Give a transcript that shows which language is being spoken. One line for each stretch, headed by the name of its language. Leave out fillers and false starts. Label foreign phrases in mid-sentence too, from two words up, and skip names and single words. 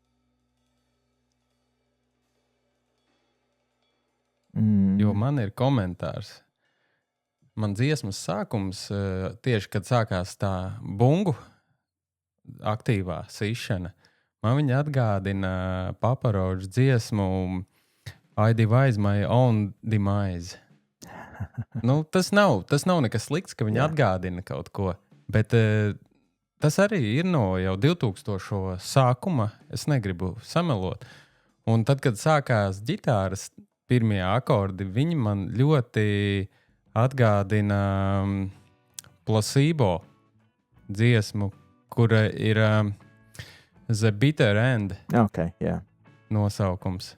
Latvian: Jo man ir komentārs. Man dziesmas sākums, tieši kad sākās tā bungu aktīvā sišana, man viņa atgādina Paparoģu dziesmu I devise my own demise. Nu, tas nav nekas slikts, ka viņa atgādina kaut ko, bet tas arī ir no jau 2000. Sākuma, es negribu samelot. Un tad, kad sākās ģitāras pirmie akordi, viņi man ļoti atgādina Placebo dziesmu, kura ir The Bitter End nosaukums.